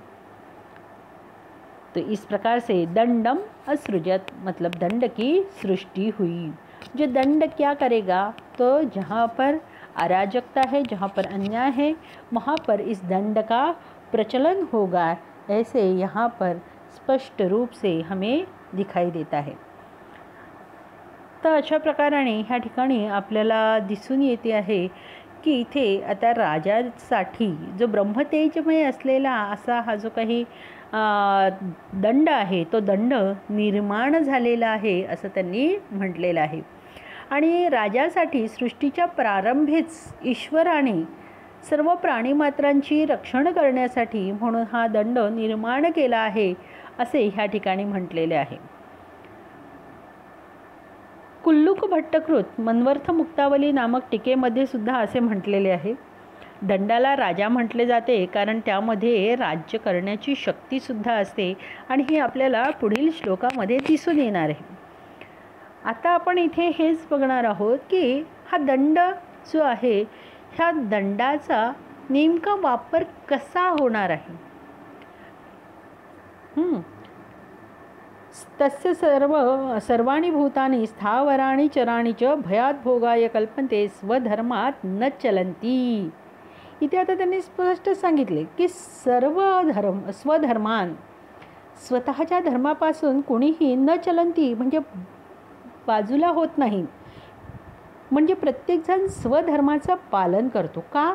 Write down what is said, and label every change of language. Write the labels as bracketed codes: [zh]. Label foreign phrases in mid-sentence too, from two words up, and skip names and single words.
[hi] तो इस प्रकार से [sa] दंडम असृजत [hi] मतलब दंड की सृष्टि हुई। जो दंड क्या करेगा, तो जहाँ पर अराजकता है, जहाँ पर अन्याय है, वहाँ पर इस दंड का प्रचलन होगा, ऐसे यहाँ पर स्पष्ट रूप से हमें दिखाई देता है। [mr] तर अशा प्रकाराने ह्या ठिकाणी आपल्याला दिसून येते आहे की इथे आता राजासाठी जो ब्रह्मतेजमय असलेला असा हा जो काही दंड आहे तो दंड निर्माण झालेला आहे असं त्यांनी म्हटलेलं आहे। आणि राजासाठी सृष्टीच्या प्रारंभीच ईश्वराने सर्व प्राणीमात्रांची रक्षण करण्यासाठी म्हणून हा दंड निर्माण केला आहे असे ह्या ठिकाणी म्हटलेले आहे। कुल्लुक भट्टकृत मन्वर्थ मुक्तावली नामक टीकेमध्ये सुद्धा असे म्हटलेले आहे, दंडाला राजा म्हटले जाते कारण त्यामध्ये राज्य करण्याची शक्ती सुद्धा असते आणि हे आपल्याला पुढील श्लोकामध्ये दिसून येणार आहे। आता आपण इथे हेच बघणार आहोत की हा दंड जो आहे ह्या दंडाचा नेमका वापर कसा होणार आहे। [sa] तस्य सर्वाणि भूतानि स्थावराणि चराणि च भयात भोगाय कल्पन्ते स्वधर्मात न चलन्ति. [mr] इथे आता त्यांनी स्पष्ट सांगितले की स्वधर्मान, स्वतःच्या धर्मापासून कोणीही [sa] न चलंती [mr] म्हणजे बाजूला होत नाही. म्हणजे प्रत्येकजण स्वधर्माचं पालन करतो. का?